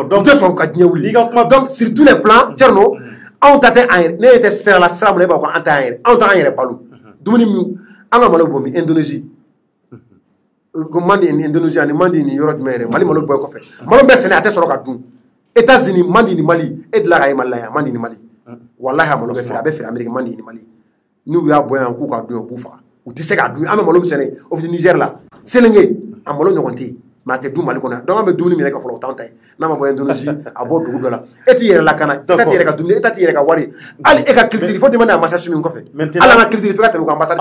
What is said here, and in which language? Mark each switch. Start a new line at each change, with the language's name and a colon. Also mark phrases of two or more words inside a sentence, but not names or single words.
Bambara: donc u tɛ sɔn ka diɲɛ wuli donc
French: sur tous les plans
Bambara: Thierno anw ta tɛ an yɛrɛ ne tɛ sira la sira mun na e b'a fɔ ko an tɛ an yɛrɛ anw t'an yɛrɛ balo dumuni min an ka malo bɔ min Indonésie ko mandi ni Indonésie ani mandi ni yɔrɔ jumɛn yɛrɛ Mali malo bɔ kɔfɛ malo bɛɛ sɛnɛ a tɛ sɔrɔ ka dun États-Unis mandi ni Mali e delila ka ye Mali la yan mandi ni Mali walahi a malo bɛ feere a bɛ feere Amérique mandi ni Mali n'u y'a bɔ yan k'u ka dun u b'u faga u tɛ se k'a dun an bɛ malo min sɛnɛ o fiti Niger la Sénégal a malo ɲɔgɔn tɛ yen mais a tɛ dun Mali kɔnɔ donc an bɛ dumuni minɛ ka fɔlɔ o t'anw ta ye n'a ma bɔ Indonésie a bɔ dugu dɔ la e t'i yɛrɛ lakana e ta t'i yɛrɛ ka dumuni e ta t'i yɛrɛ ka wari hali e ka culture fo
French: demander ambassade
Bambara: min kɔfɛ hali an ka culture f'i ka tɛmɛ u ka ambassade